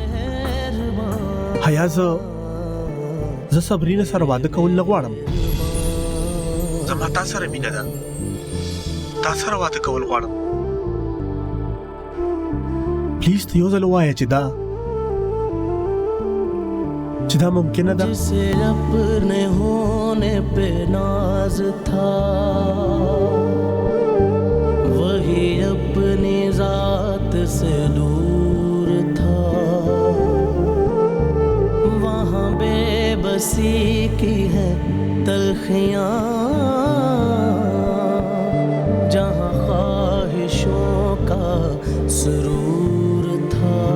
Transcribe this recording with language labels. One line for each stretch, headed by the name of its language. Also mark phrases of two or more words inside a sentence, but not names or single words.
Pashto: حیا زه صبرینه سره واده کول نه غواړم. زما تا سره مینه ده، تا سره واده کول غواړم. پلیز ته یو ځل ووایه چې دا ممکنه ده.
Urdu: جسے اپنے ہونے پہ ناز تھا وہی اپنی ذات سے دور تھا. وہاں بے بسی کی ہے تلخیاں جہاں خواہشوں کا سرور تھا.